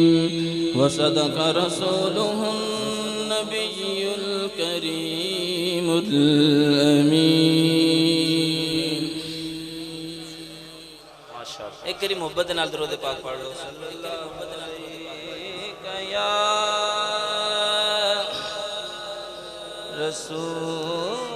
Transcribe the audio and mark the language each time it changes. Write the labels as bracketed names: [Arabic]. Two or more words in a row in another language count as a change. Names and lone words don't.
[Arabic] و صدق رسوله النبي الكريم الأمين. [Punjabi] माशाअल्लाह। ایک کری محبت نال درود پاک پڑھ لو. [Arabic] صلى الله عليه يا رسول